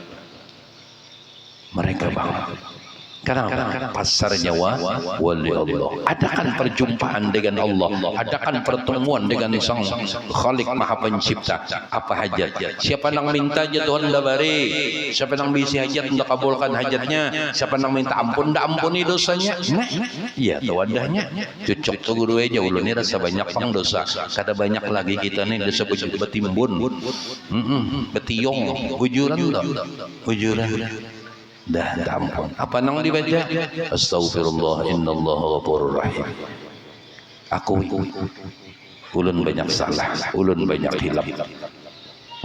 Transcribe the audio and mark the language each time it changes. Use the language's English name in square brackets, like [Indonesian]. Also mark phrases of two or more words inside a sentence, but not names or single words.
[Indonesian] Mereka bangun karena pasarnya wali Allah. Adakan perjumpaan dengan Allah, adakan pertemuan dengan Sang Khalik Maha Pencipta. Apa hajat? Siapa yang minta aja Tuhan dah beri. Siapa yang bisa hajat untuk kabulkan hajatnya. Siapa yang minta ampun dah ampuni dosanya. [Banjar] Iya tuh wadahnya. Cocok tuh guru aja ulun ini rasa banyak pang dosa. Kada banyak lagi kita nih dosa betimbun, betiong, bujuran dah, bujuran. Dah ampun. Apa nang dibaca? [Arabic] Astagfirullah innallaha ghafurur rahim. [Banjar] Aku ulun banyak salah, ulun banyak hilaf.